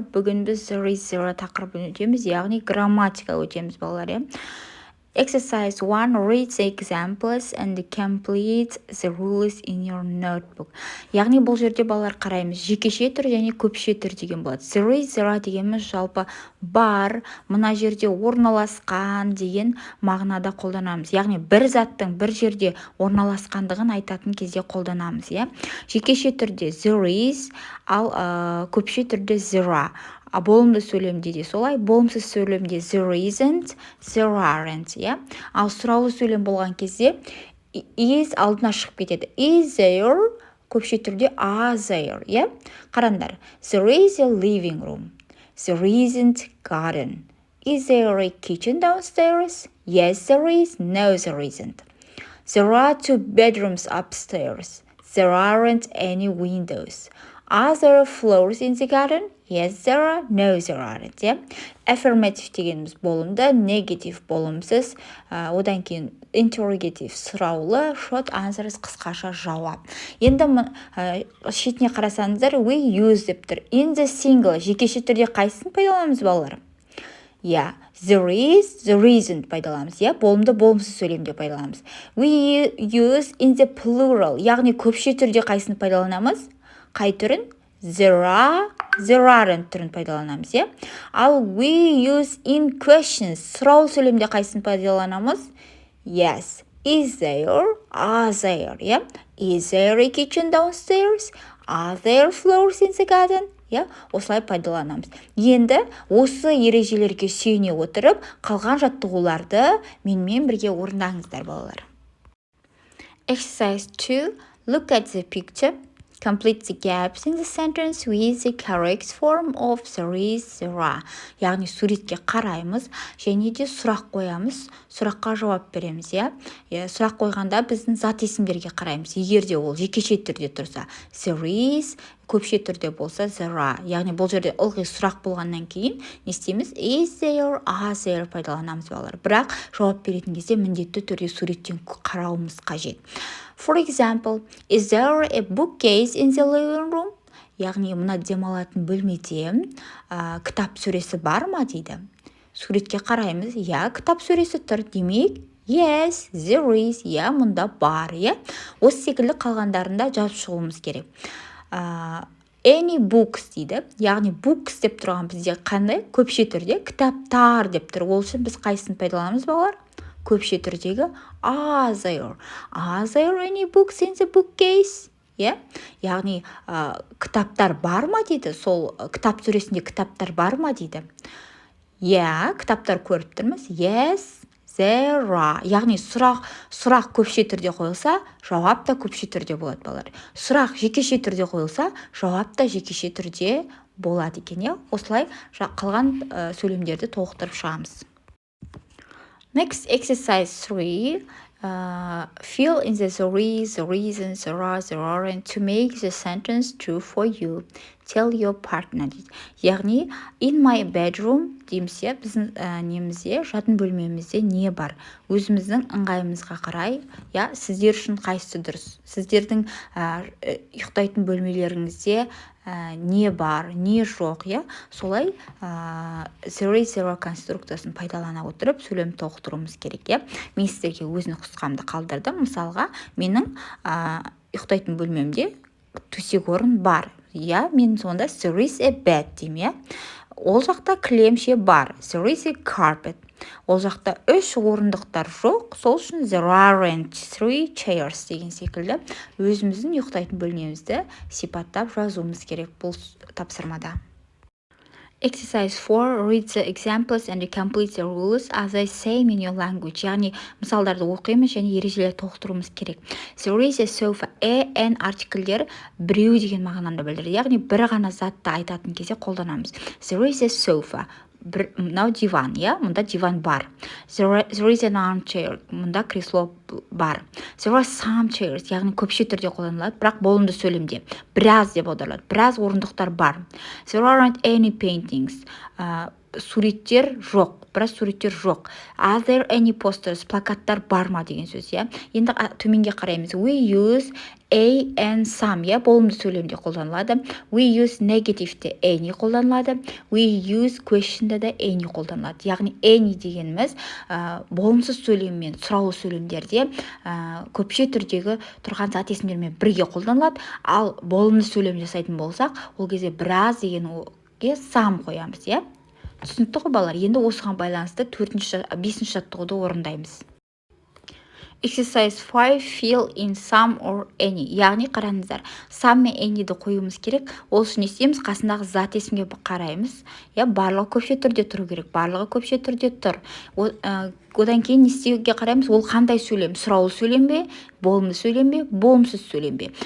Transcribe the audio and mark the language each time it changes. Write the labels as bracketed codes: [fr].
[kk] Бүгін біз [en] there is zero [kk] тақырыбын өтеміз, яғни грамматика өтеміз балалар. [en] Exercise 1. Read the examples and complete the rules in your notebook. [kk] Яғни бұл жерде балалар қараймыз. Жекеше түр және көпше түр деген болады. [en] There is zero [kk] дегеніміз жалпы бар, мына жерде орналасқан деген мағынада қолданамыз. Яғни бір заттың бір жерде орналасқандығын айтатын кезде қолданамыз. Жекеше түрде [en] there is, [kk] ал көпше түрде zero. Болымды сөйлемде де солай, болымсыз сөйлемде [en] there isn't, there aren't, [kk] Ал сұраулы сөйлем болған кезде is алдына шығып кетеді. [en] Is there, [kk] көпше түрде [en] are there, [kk] Қараңдар. [en] There is a living room. There isn't garden. Is there a kitchen downstairs? Yes, there is. No, there isn't. There are 2 bedrooms upstairs. There aren't any windows. Are there flowers in the garden? Yes, there are. No, there aren't. [kk] Affirmative дегеніміз болымды, negative болымсыз, одан кейін interrogative сұраулы, [en] short answers [kk] қысқаша жауап. Енді шетіне қарасаңыздар, [en] we use [kk] деп тұр. [en] In the single, [kk] жекеше түрде қайсысын пайдаланамыз балалар? [en] There is, there isn't [kk] пайдаланамыз. Болымды болымсыз сөйлемде пайдаланамыз. [en] We use in the plural, [kk] яғни көпше түрде қайсысын пайдаланамыз? Қай түрін? [en] There are, there aren't [kk] түрін пайдаланамыз. Ал [en] we use in questions, [kk] сұраулы сөйлемде қайсысын пайдаланамыз? [en] Yes. Is there, are there, Is there a kitchen downstairs? Are there flowers in the garden? [kk] Осылай пайдаланамыз. Енді осы ережелерге сүйене отырып, қалған жаттығуларды менімен бірге орындаңыздар балалар. [en] Exercise 2. Look at the picture. Complete the gaps in the sentence with the correct form of there is, there are. [kk] Яғни суретке қараймыз және де сұрақ қоямыз, сұраққа жауап береміз. Сұрақ қойғанда біздің зат есімдерге қараймыз. Егер де ол жекеше түрде тұрса, [en] there is, [kk] көпше түрде болса [en] there are. [kk] Яғни бұл жерде ылғи сұрақ болғаннан кейін не істейміз? [en] Is there, are there [kk] пайдаланамыз балалар. Бірақ жауап беретін кезде міндетті түрде суреттен қарауымыз қажет. [en] For example, is there a bookcase in the living room? [kk] Яғни мына демалатын бөлмеде кітап сөресі бар ма дейді. Суретке қараймыз. Кітап сөресі тұр. Демек, [en] yes, there is. [kk] Мұнда бар. Осы секілді қалғандарында жазып шығуымыз керек. [en] Any books [kk] дейді. Яғни books деп тұрған бізде қандай? Көпше түрде кітаптар деп тұр. Ол үшін біз қайсысын пайдаланамыз балалар? Көпше түрдегі [en] are there. Are there any books in the bookcase? [kk] Яғни кітаптар бар ма дейді. Сол кітап сөресінде кітаптар бар ма дейді. Кітаптар көріп тұрмыз. [en] Yes, there are. [kk] Яғни сұрақ көпше түрде қойылса, жауап та көпше түрде болады балалар. Сұрақ жекеше түрде қойылса, жауап та жекеше түрде болады екен. Осылай қалған сөйлемдерді толықтырып шығамыз. [en] Next, exercise 3. Fill in the there is, there isn't, there are, there aren't to make the sentence true for you. Tell your partner. [kk] Яғни, [en] in my bedroom [kk] дейміз, біздің немізде, жатын бөлмемізде не бар? Өзіміздің ыңғайымызға қарай, сіздер үшін қайсысы дұрыс? Сіздердің ұйықтайтын бөлмелеріңізде не бар, не жоқ, солай [en] there is zero [kk] конструкциясын пайдалана отырып сөйлем толықтыруымыз керек. Мен сіздерге өзінің нұсқамды қалдырдым. Мысалға, менің ұйықтайтын бөлмемде төсек орын бар. Мен сонда [en] there is a bed [kk] деймін. Ол жақта кілемше бар. [en] There is a carpet. [kk] Ол жақта 3 орындықтар жоқ. Сол үшін [en] there aren't 3 chairs [kk] деген секілді өзіміздің ұйықтайтын бөлмемізді сипаттап жазуымыз керек бұл тапсырмада. [en] Exercise 4. Read the examples and complete the rules as I say in your language. [kk] Яғни мысалдарды оқимыз және ережелер толықтыруымыз керек. [en] There is a sofa. [kk] An артикльдер біреу деген мағынаны білдіреді. Яғни бір ғана затты айтатын кезде қолданамыз. [en] There is a sofa. [kk] Мынау диван, мұнда диван бар. [en] There is an armchair, [kk] мұнда кресло бар. [en] There are some chairs, [kk] яғни көпше түрде қолданылады, бірақ болымды сөйлемде. Біраз деп аударылады, біраз орындықтар бар. [en] There aren't any paintings. [kk] суреттер жоқ, біраз суреттер жоқ. [en] Are there any posters? [kk] Плакаттар бар ма деген сөз, иә. Енді төменге қараймыз. [en] We use a and some, иә, [kk] болымды сөйлемде қолданылады. [en] We use [kk] негативте any қолданылады. We use questionда да any қолданылады. Яғни any дегеніміз болымсыз сөйлеммен сұраулы сөйлемдерде көпше түрдегі тұрған зат есімдермен бірге қолданылады. Ал болымды сөйлем жасайтын болсақ, ол кезде біраз дегенге some қоямыз, иә. Түсінікті ғой балалар. Енді осыған байланысты 5-ші жаттығуды орындаймыз. [en] Exercise 5, fill in some or any. [kk] Яғни қараңыздар, some мен any'ді қоюымыз керек. Ол үшін не істейміз? Қасындағы зат есімге қараймыз. Я, барлығы көпше түрде тұру керек. Барлығы көпше түрде тұр. Одан кейін не істеуге қараймыз? Ол қандай сөйлем? Сұраулы сөйлем бе? Болымды сөйлем бе? Болымсыз сөйлем бе?